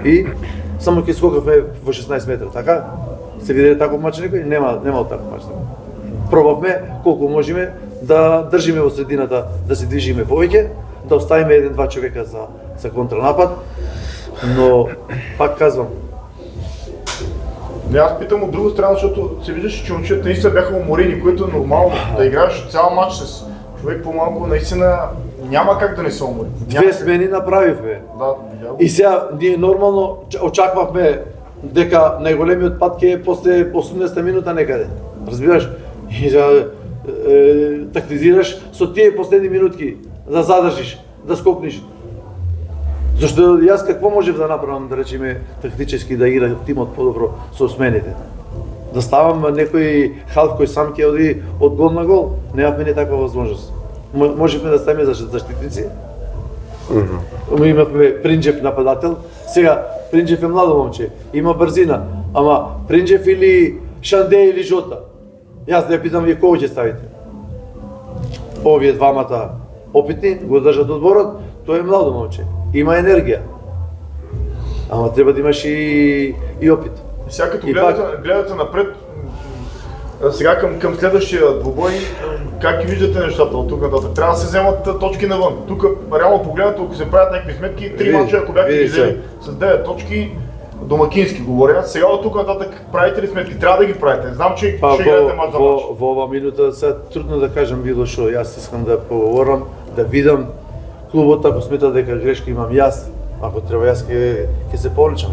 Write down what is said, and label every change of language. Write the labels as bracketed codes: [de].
[mk] И само ќе скокавме во 16 метра, така? Се виделе таков мач некој? Нема таков мач. Пробавме колку можеме да држиме во средината, да се движиме повеќе, да оставиме еден-два човека за контранапад, но пак казвам, [bg] Не, аз питам от друга страна, защото се виждаше, че момчета наистина бяха уморени, което е нормално. Да играеш цял матч с човек по-малко, наистина няма как да не се умори. [mk] две смени направивме. [bg] Да, видя го. [mk] И сега ние нормално очаквавме дека најголемиот пат ќе е после 80-та минута некаде. Разбираш? И за тактизираш со тие последни минутки да задржиш, да скокнеш. Зашто јас какво можев да направам, да речеме, тактически да игра тимот подобро со смените? Да ставам некој халф кој сам ќе оди од гол на гол. Немавме не таква возможност. Можевме да ставиме заштитници. Имавме Принџев нападател. Сега Принџев е младо момче, има брзина, ама Принџев или Шанде или Жота. Јас да ја питам вие кој ќе ставите? Овие двамата опитни го држат одборот, тој е младо момче, има енергија. Ама треба да имаш и опит. [bg] Сега като И гледате напред, сега към следващия двубой, как ги виждате нещата от тук нататък? Трябва да се вземат точки навън. Тук реално погледнато, ако се правят някакви сметки, 3 мача, ако бяхте ги взели с 9 точки, домакински говоря, сега от тук нататък правите ли сметки? Трябва да ги правите. Знам, че ще играете мач за мач. [mk] Во ова минута сега трудно да кажам било што. Јас искам да поговорам, да видам клубот, ако смета дека грешка имам јас, ако треба јас ќе се повлечам.